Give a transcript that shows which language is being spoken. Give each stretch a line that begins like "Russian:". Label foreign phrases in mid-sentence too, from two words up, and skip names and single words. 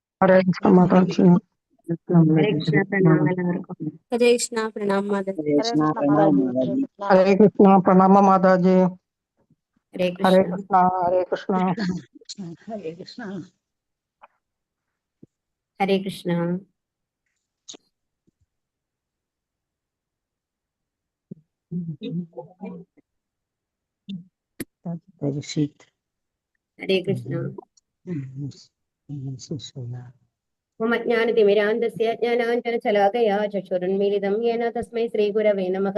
Hindi: हरे कृष्ण माता जी। हरे कृष्णा प्रणाम എല്ലാവർക്കും ഹരേ കൃഷ്ണ പ്രണാം മാതാജി हरे कृष्णा प्रणाम माताजी। हरे कृष्ण प्रणाम माता जी। ഹരേ हरे കൃഷ്ണ कृष्णा हरे कृष्णा हरे कृष्णा
Sanskrit: ഹരേ കൃഷ്ണ ഹരേ കൃഷ്ണ मम ज्ञानतिमिरान्धस्य ज्ञानाञ्जनशलाकया चक्षुरुन्मीलितं येन तस्मै श्रीगुरवे नमः।